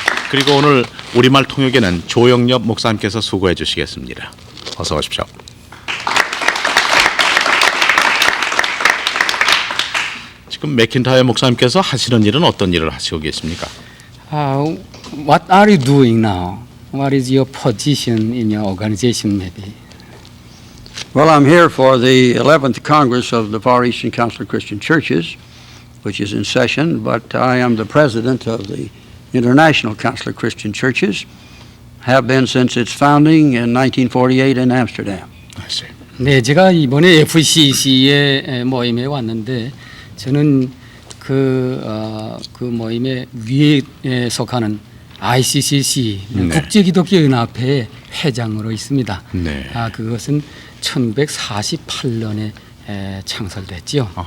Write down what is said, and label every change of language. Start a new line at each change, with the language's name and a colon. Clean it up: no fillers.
Korean: 그리고 오늘 우리말 통역에는 조영엽 목사님께서 수고해 주시겠습니다. 어서 오십시오. 지금 맥킨타이어 목사님께서 하시는 일은 어떤 일을 하시고 계십니까?
English: What are you doing now? What is your position in your organization, maybe? Well, I'm here for the 11th Congress of the Far Eastern Council of Christian Churches, which is in session, but I am the president of the International Council of Christian Churches, have been since its founding in 1948 in Amsterdam.
Korean: 네, 제가 이번에 FCC의 모임에 왔는데 저는 그 모임의 위에 속하는 ICCC 네. 국제기독교연합회 회장으로 있습니다. 네. 그것은 1948년에 창설됐지요.